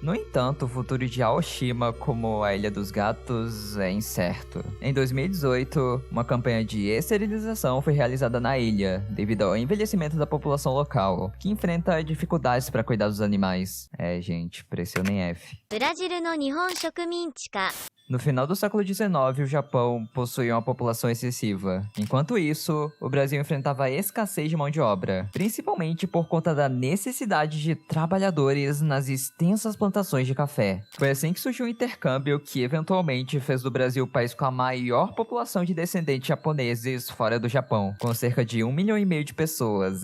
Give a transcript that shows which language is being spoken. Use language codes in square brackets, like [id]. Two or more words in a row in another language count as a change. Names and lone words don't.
[pt] No entanto, o futuro de Aoshima como a Ilha dos Gatos é incerto. Em 2018, uma campanha de esterilização foi realizada na ilha, devido ao envelhecimento da população local, que enfrenta dificuldades para cuidar dos animais. É, gente, pressionem F. [ja] ブラジルの日本植民地化。 [pt] No final do século XIX, o Japão possuía uma população excessiva. Enquanto isso, o Brasil enfrentava a escassez de mão de obra, principalmente por conta da necessidade de trabalhadores nas extensas plantações de café. Foi assim que surgiu o intercâmbio que eventualmente fez do Brasil o país com a maior população de descendentes japoneses fora do Japão, com cerca de 1,5 milhão de pessoas.